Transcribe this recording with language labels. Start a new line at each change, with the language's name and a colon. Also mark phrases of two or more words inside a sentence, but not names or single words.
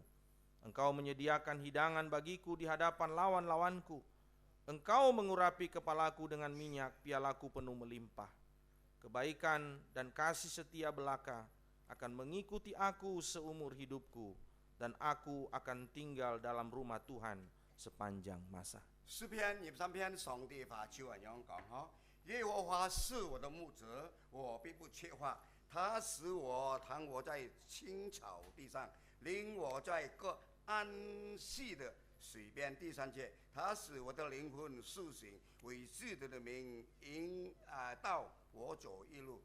Indonesian: Engkau menyediakan hidangan bagiku di hadapan lawan-lawanku. Engkau mengurapi kepalaku dengan minyak, pialaku penuh melimpah. Kebaikan dan kasih setia belaka akan mengikuti aku seumur hidupku, dan aku akan tinggal dalam rumah Tuhan sepanjang masa.
Cantonese: 诗篇23篇，上帝話就係咁講嗬，耶和華是我的牧者，我必不缺乏。他使我躺卧在青草地上，领我在各安息的水邊。第3節，他使我的靈魂蘇醒，為基督的名到我走一路。